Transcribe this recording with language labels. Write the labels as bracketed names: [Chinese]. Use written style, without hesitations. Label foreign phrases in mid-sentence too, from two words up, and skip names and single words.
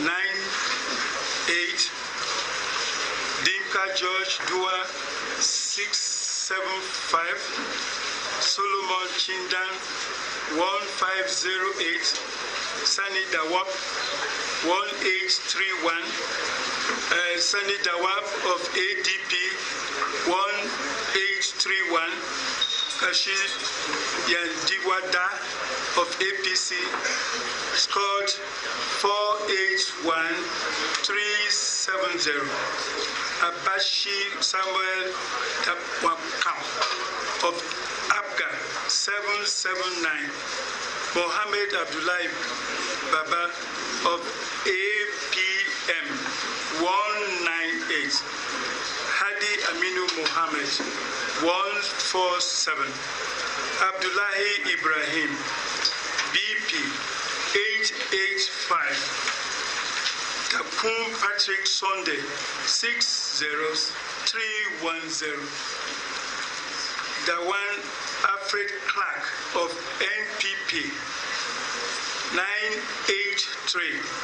[English] 9-8, Dinka George Dua 675, Solomon Chindan 1508, Sani Dawap 1831, Sani Dawap of ADP 1831, Kashi Yandiwada of APC scored 481,370. Abashi Samuel Tapwakam of ABGA 779. Mohammed Abdullahi Baba of APM 198. Hadi Aminu Mohammed 147. Abdullahi Ibrahim BP 885. Takum Patrick Sunday 60310. Dawan Alfred Clark of NPP 983.